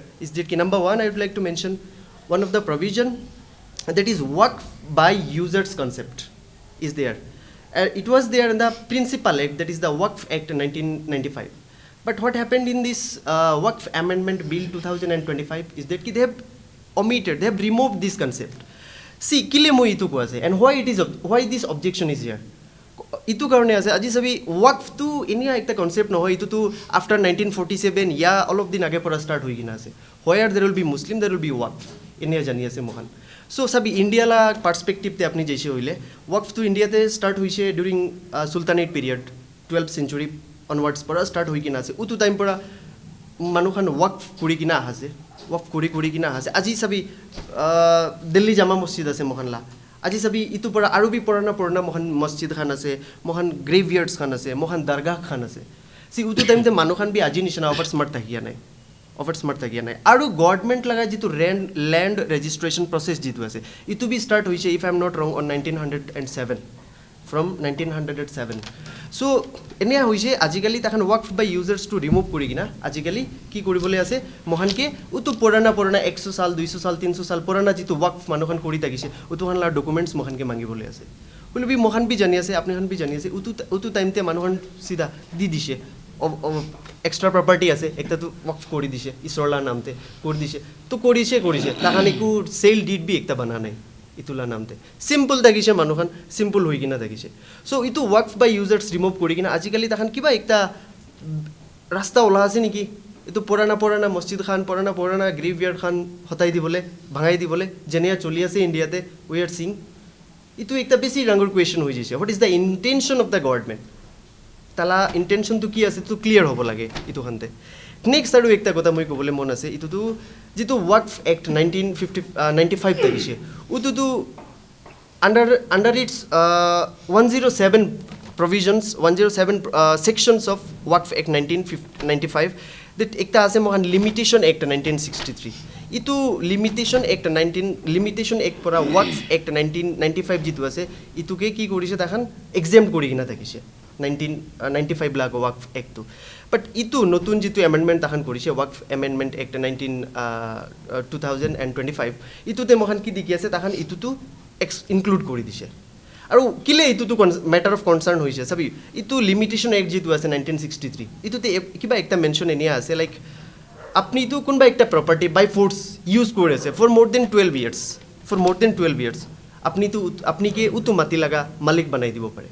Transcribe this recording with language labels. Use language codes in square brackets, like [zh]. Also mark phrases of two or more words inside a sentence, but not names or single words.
[en] Is that number one, I would like to mention one of the provision that is Waqf by users concept is there. It was there in the Principal Act, that is the Waqf Act 1995. But what happened in this Waqf Amendment Bill 2025 is that they have omitted, they have removed this concept. See, [nag] kile mo itu ko ase, [en] and why this objection is here? [nag] Itu karone ase, aji sabi Waqf tu inia ekta concept no hoy, itu tu after 1947 ya [en] all of [nag] din age pora start hoy gina ase. [en] Where there will be Muslim, there will be Waqf. [nag] Inia jani ase mohan. So sabi India la perspective te apni jaise hoile, Waqf to India te start hoise [en] during Sultanate period, 12th century onwards [nag] pora start hoy gina ase. Utu time pora manukhan Waqf kuri gina ase. Waqf kuri gina ase. Aji sabi Delhi Jama Masjid ase mohan la. Aji sabi itu pora aru bi purana mohan masjid khan ase, mohan graveyards khan ase, mohan dargah khan ase. See, utu time te manukhan bi aji nishana [en] over smart [nag] thakia nai. Aru government laga jitu [en] land registration process [nag] jitu ase. Itu bi start hoise, [en] if I am not wrong, on 1907. From 1907. So, [nag] enia hoise ajikali takhan Waqf [en] by users [nag] to remove kori gina. Ajikali ki kori bole ase mohan ke utu purana 100 saal 200 saal 300 saal purana jitu Waqf manukhan kori takise utu khan la documents mohan ke mangi bole ase. Bole bi mohan bi jani ase, apne khan bi jani ase, utu time te manukhan sida di dishe. Extra property ase, ekta tu Waqf kori dishe, isorla namte kori dishe. To korise takhan ku [en] sale deed [nag] bi ekta bana nai. Itula namte simple takise manukhan simple hoi gina takise. So itu Waqf [en] by users remove [nag] kori gina ajikali takhan kiba ekta rasta ola ase niki. Itu purana masjid khan, purana graveyard khan hotai dibole, bhangai dibole, jenia choli ase India te, [en] we are seeing. [nag] Itu ekta besi rangor question hoi jaise. [en] What is the intention of the government? [nag] Tala intention to ki ase to clear hobo lage itu khante. Next aru ekta kotha moi kobole mon ase, itu tu jitu Waqf Act 1995 takise. Utu tu [en] under its 107 provisions, 107 sections of Waqf Act 1995, that [nag] ekta ase mohan [en] Limitation Act 1963. [nag] Itu Limitation Act pora Waqf Act 1995 jitu ase, itu ke ki korise takhan exempt kori gina takise 1995 la Waqf Act tu. But itu notun jitu amendment takhan korise Waqf Amendment Act 2025, itu te mohan ki diki ase takhan itu tu include kori dise. Aru kile itu tu [en] matter of concern [nag] hoise sabi itu Limitation Act jitu ase 1963, itu te kiba ekta mention enia ase like apni tu kunba ekta property [en] by force [nag] use kore ase [en] for more than 12 years, [nag] apni ke utu mati laga malik banai dibo pare.